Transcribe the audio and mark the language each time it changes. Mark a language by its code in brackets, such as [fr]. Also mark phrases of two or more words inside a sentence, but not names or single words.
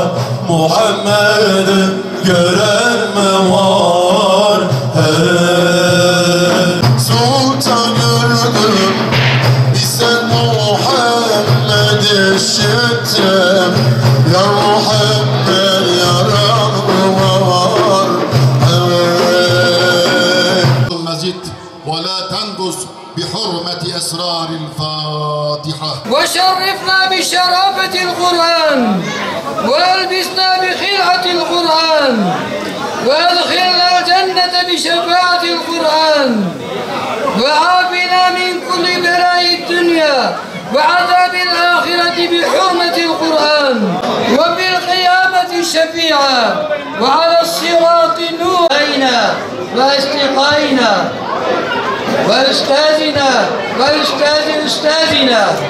[tr] Muhammed'i gören mi var? Sultan gördüm sen Muhammed'i işittim. Ya Muhammed yaran var. [ar] المزيد ولا تنقص بحرمة أسرار الفاتحة وشرفنا بشرافة القرآن والبسنا بخلعة القرآن وادخلنا الجنة بشفاعة القرآن وعافنا من كل بلاء الدنيا وعذاب الآخرة بحرمة القرآن وفي القيامة الشفيعة وعلى الصراط نور علينا وأصدقائنا وأستاذنا وأستاذ أستاذنا